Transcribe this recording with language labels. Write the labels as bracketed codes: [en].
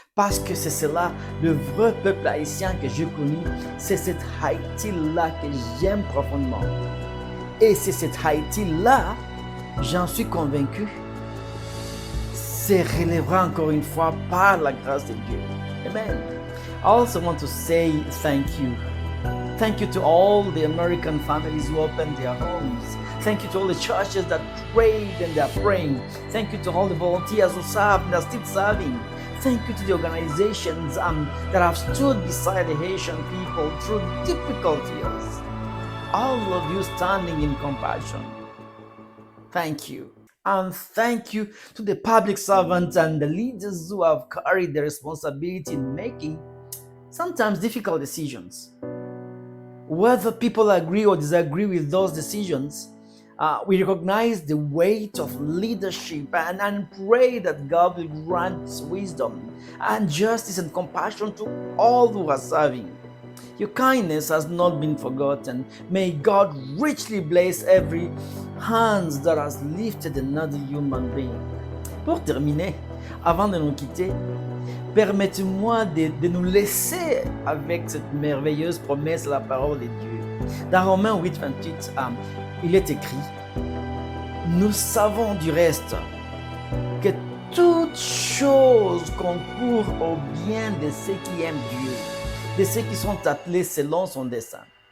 [fr] Parce que c'est cela, le vrai peuple haïtien que j'ai connu. C'est cette Haïti-là que j'aime profondément. Et c'est cette Haïti-là, j'en suis convaincu, se relèvera encore une fois par la grâce de Dieu. Amen. [en] I also want to say thank you. Thank you to all the American families who opened their homes. Thank you to all the churches that prayed and they are praying. Thank you to all the volunteers who served and are still serving. Thank you to the organizations that have stood beside the Haitian people through difficult years. All of you standing in compassion. Thank you. And thank you to the public servants and the leaders who have carried the responsibility in making sometimes difficult decisions. Whether people agree or disagree with those decisions, we recognize the weight of leadership and pray that God will grant wisdom and justice and compassion to all who are serving. Your kindness has not been forgotten. May God richly bless every hand that has lifted another human being. [fr] Pour terminer, avant de nous quitter, permettez-moi de nous laisser avec cette merveilleuse promesse de la parole de Dieu. Dans Romains 8, 28, il est écrit: nous savons du reste que toutes choses concourent au bien de ceux qui aiment Dieu, de ceux qui sont appelés selon son dessein.